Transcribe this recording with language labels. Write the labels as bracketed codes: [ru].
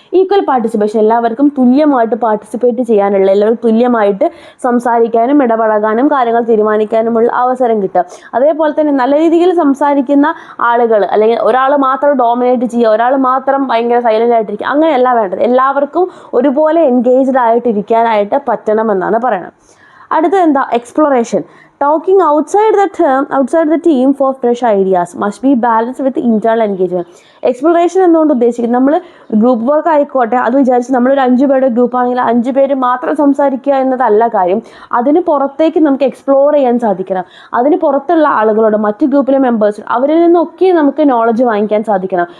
[ml] Equal participation, എല്ലാവർക്കും തുല്യമായിട്ട് participate ചെയ്യാനുള്ള, എല്ലാവർക്കും തുല്യമായിട്ട് സംസാരിക്കാനും ഇടപഴകാനും കാര്യങ്ങൾ തീരുമാനിക്കാനുമുള്ള അവസരം കിട്ടുക. അതേപോലെ തന്നെ നല്ല രീതിയിൽ സംസാരിക്കുന്ന ആളുകൾ, അല്ലെങ്കിൽ ഒരാൾ മാത്രം ഡോമിനേറ്റ് ചെയ്യുക, ഒരാൾ മാത്രം ഭയങ്കര സൈലൻ്റ് ആയിട്ടിരിക്കുക, അങ്ങനെയല്ല വേണ്ടത്. എല്ലാവർക്കും ഒരുപോലെ എൻഗേജ്ഡ് ആയിട്ടിരിക്കാനായിട്ട് പറ്റണമെന്നാണ് പറയുന്നത്. അടുത്തത് എന്താ, exploration. [en] Talking outside the team for fresh ideas must be balanced with internal engagement. [ml] Exploration എന്നുകൊണ്ട് ഉദ്ദേശിക്കുന്നത് നമ്മൾ ഗ്രൂപ്പ് വർക്ക് ആയിക്കോട്ടെ, അത് വിചാരിച്ച് നമ്മളൊരു 5 പേരുടെ ഗ്രൂപ്പ് ആണെങ്കിൽ 5 പേര് മാത്രം സംസാരിക്കുക എന്നതല്ല കാര്യം. അതിന് പുറത്തേക്ക് നമുക്ക് എക്സ്പ്ലോർ ചെയ്യാൻ സാധിക്കണം. അതിന് പുറത്തുള്ള ആളുകളോട്, മറ്റ് ഗ്രൂപ്പിലെ മെമ്പേഴ്സ്, അവരിൽ നിന്നൊക്കെ നമുക്ക് നോളജ് വാങ്ങിക്കാൻ സാധിക്കണം.